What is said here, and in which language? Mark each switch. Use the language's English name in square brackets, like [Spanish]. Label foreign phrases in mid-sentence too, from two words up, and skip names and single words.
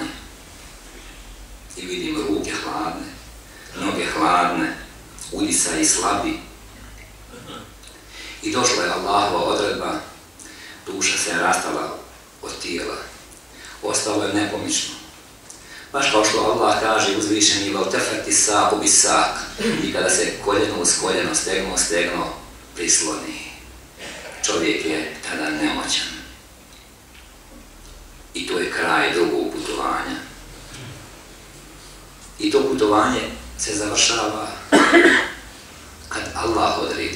[Bosnian] I vidim ruke hladne, noge hladne, udisaj slabi. I došla je Allahova odredba, duša se rastala od tijela. Ostalo je nepomično. Baš kao što Allah kaže uzvišeni [Arabic] وَلْتَفَتِ السَّاقُ بِالسَّاقِ. [Bosnian] I kada se koljeno uz koljeno, stegno uz stegno prisloni. Čovjek je tada nemoćan. I to je kraj drugog putovanja. I to putovanje se završava kad Allah odredi.